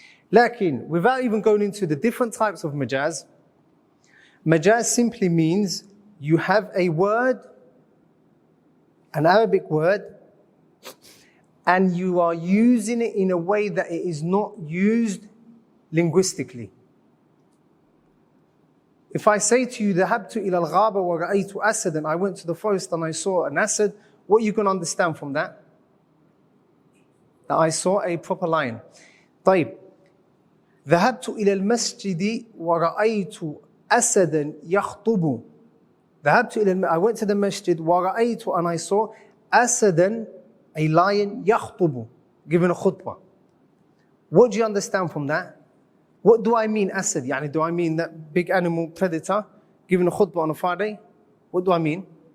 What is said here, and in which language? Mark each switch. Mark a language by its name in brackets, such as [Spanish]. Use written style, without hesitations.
[English] Lakin, without even going into the different types of majaz, majaz simply means you have a word, an Arabic word, and you are using it in a way that it is not used linguistically. If I say to you, [Arabic] ذهبت إلى الغابة ورأيت أسدا, [English] I went to the forest and I saw an asad, what are you going to understand from that? That I saw a proper lion. طيب. [Arabic] ذهبت إلى المسجد ورأيت أسدا يخطب. [English] I went to the masjid ورأيت and I saw أسدا, a lion, يخطب, giving a khutbah. What do you understand from that? What do I mean asad? Yani, do I mean that big animal predator giving a khutbah on a Friday? What do I mean?